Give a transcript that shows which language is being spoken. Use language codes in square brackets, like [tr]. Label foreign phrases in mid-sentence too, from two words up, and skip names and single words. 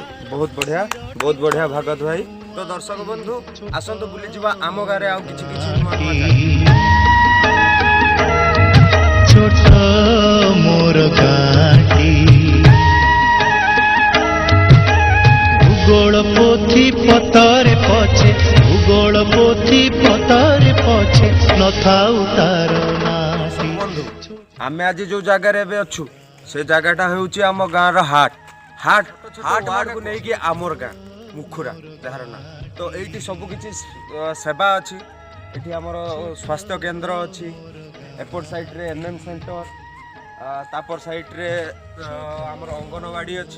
[or] ବହୁତ ବଢ଼ିଆ ଭାଗତ ଭାଇ। ତ ଦର୍ଶକ ବନ୍ଧୁ ଆସନ୍ତୁ ବୁଲିଯିବା ଆମ ଗାଁରେ ଆଉ କିଛି ନୂଆ ନୂଆ ଜାଗା। ଛୋଟ ମୋର ଗାଁଟି ଭୂଗୋଳ ପୋଥି ପତରେ ପଛେ ଭୂଗୋଳ ପୋଥି ପତରେ ପଛେ ନଥାଉ ତାର ନାଁଟି বন্ধু ଆମେ ଆଜି ଯୋଉ ଜାଗାରେ ଏବେ ଅଛୁ ସେ ଜାଗାଟା ହେଉଛି ଆମ ଗାଁର ହାଟ ୱାର୍ଡକୁ ନେଇକି ଆମର ଗାଁ ମୁଖୁରା ଯାହାର ନାଁ। ତ ଏଇଠି ସବୁ କିଛି ସେବା ଅଛି ଏଠି ଆମର ସ୍ୱାସ୍ଥ୍ୟ କେନ୍ଦ୍ର ଅଛି ଏପଟ ସାଇଡ଼୍ରେ MM ସେଣ୍ଟର ତାପର ସାଇଡ଼୍ରେ ଆମର ଅଙ୍ଗନବାଡ଼ି ଅଛି।